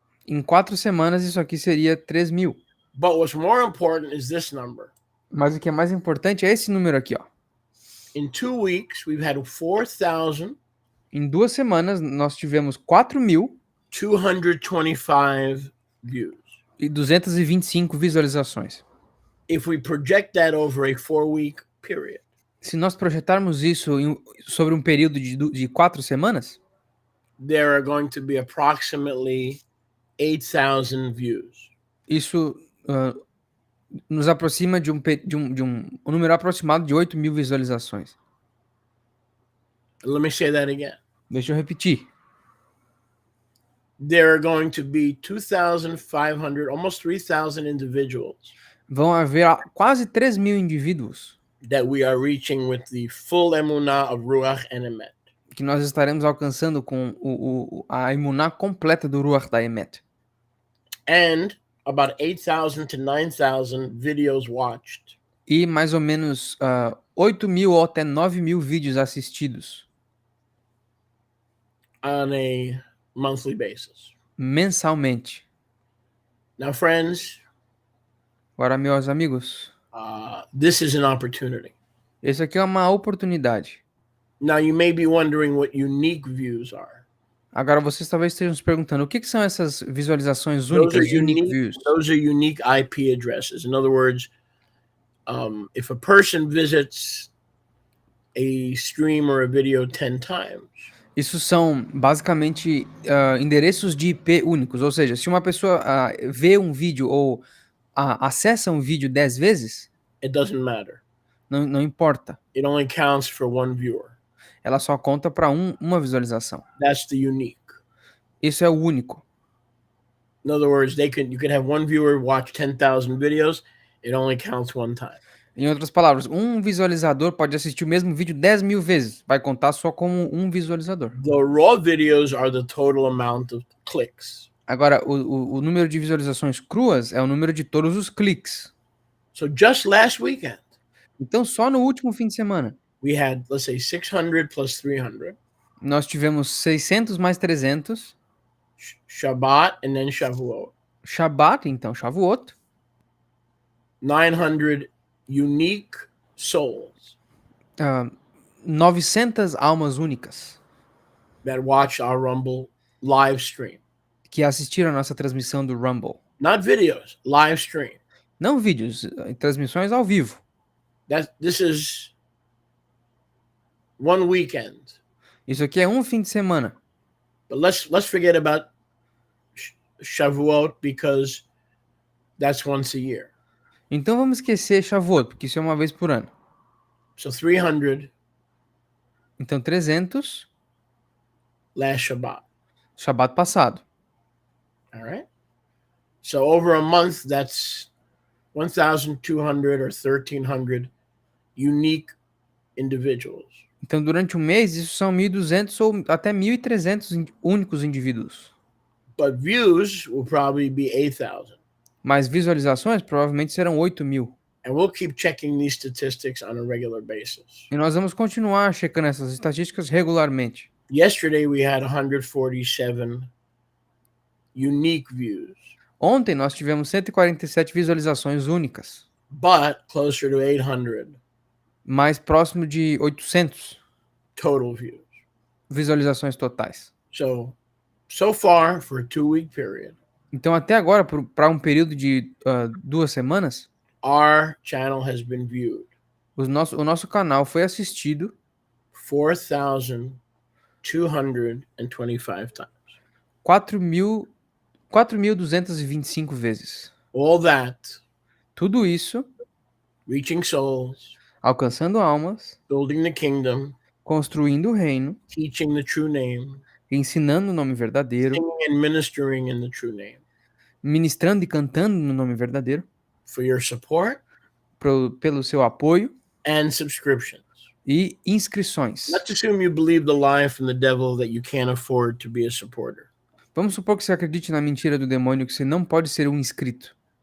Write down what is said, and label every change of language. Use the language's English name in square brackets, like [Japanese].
[Portuguese] Em 4 semanas, isso aqui seria 3.000. [English] But what's more important is this number. [Portuguese] Mas o que é mais importante é esse número aqui, ó. [English] In 2 weeks, we've had 4,000. [Portuguese] Em 2 semanas, nós tivemos [English] 4.225 views. [Portuguese] E 225 visualizações. [English] If we project that over a 4-week period. [Portuguese] Se nós projetarmos isso sobre um período de 4 semanas, [English] there are going to be approximately 8,000 views. [Portuguese] Isso nos aproxima de um número aproximado de 8.000 visualizações. [English] Let me say that again. [Portuguese] Deixa eu repetir. [English] There are going to be 2,500, almost 3,000 individuals. [Portuguese] Vão haver quase 3.000 indivíduos [English] that we are reaching with the full emunah of Ruach and Emet. [Portuguese] Que nós estaremos alcançando com a emuná completa do Ruach da Emet. [English] And about 8,000 to 9,000 videos watched. [Portuguese] E mais ou menos 8.000 ou até 9.000 vídeos assistidos. [English] On a monthly basis. [Portuguese] Mensalmente. [English] Now, friends. [Portuguese] Agora, meus amigos. [English] This is an opportunity. [Portuguese] Esse aqui é uma oportunidade. [English] Now, you may be wondering what unique views are. [Portuguese] Agora, vocês talvez estejam se perguntando, o que são essas visualizações únicas, [English] unique views? Those are unique IP addresses. In other words, if a person visits a stream or a video 10 times. [Portuguese] Isso são basicamente endereços de IP únicos, ou seja, se uma pessoa vê um vídeo ou acessa um vídeo 10 vezes, [English] It doesn't matter. [Portuguese] não importa. [English] It only counts for one viewer. [Portuguese] Ela só conta para uma visualização. [English] That's the unique. [Portuguese] Isso é o único. [English] In other words, you could have one viewer watch 10,000 videos. It only counts one time. [Portuguese] Em outras palavras, um visualizador pode assistir o mesmo vídeo 10 mil vezes. Vai contar só como um visualizador. [English] The raw videos are the total amount of clicks. [Portuguese] Agora, o número de visualizações cruas é o número de todos os cliques. [English] So just last weekend, [Portuguese] Então, só no último fim de semana, [English] we had, let's say, 600 plus 300, [Portuguese] nós tivemos 600 mais 300, [English] Shabbat and then Shavuot, [Portuguese] Shabat, então Shavuot, [English] 900 unique souls [Portuguese] 900 almas únicas [English] that watch our Rumble live stream. [Portuguese] que assistiram a nossa transmissão do Rumble. [English] Not videos, live stream. [Portuguese] Não vídeos, transmissões ao vivo. [English] This is one weekend. [Portuguese] Isso aqui é um fim de semana. [English] But let's forget about Shavuot because that's once a year. [Portuguese] Então vamos esquecer Shavuot, porque isso é uma vez por ano. [English] So 300 [Portuguese] Então 300, [English] last Shabbat. [Portuguese] Shabat passado. [English] All right. So over a month, that's 1,200 or 1,300 unique individuals. [Portuguese] Então durante um mês isso são 1.200 ou até 1.300 únicos indivíduos. [English] But views will probably be 8,000. [Portuguese] Mas visualizações provavelmente serão 8.000. [English] And we'll keep checking these statistics on a regular basis. [Portuguese] E nós vamos continuar checando essas estatísticas regularmente. [English] Yesterday, we had 147 unique views, [Portuguese] Ontem nós tivemos 147 visualizações únicas, [English] but closer to 800 [Portuguese] mais próximo de 800 [English] total views. [Portuguese] visualizações totais. [English] So far, for a 2-week period, [Portuguese] Então até agora, para um período de 2 semanas, [English] our channel has been viewed [Portuguese] o nosso canal foi assistido [English] 4,225 times. [Portuguese] 4.225 vezes. [English] All that, [Portuguese] Tudo isso [English] reaching souls, [Portuguese] alcançando almas, [English] building the kingdom, [Portuguese] construindo o reino, [English] teaching the true name, [Portuguese] ensinando o nome verdadeiro, [English] singing and ministering in the true name. [Portuguese] ministrando e cantando no nome verdadeiro, [English] For your support [Portuguese] pelo seu apoio [English] and subscriptions. [Portuguese] e inscrições. [English] Let's assume you believe the lie from the devil that you can't afford to be a supporter. [Portuguese] Vamos supor que você acredite na mentira do demônio que você não pode ser um inscrito.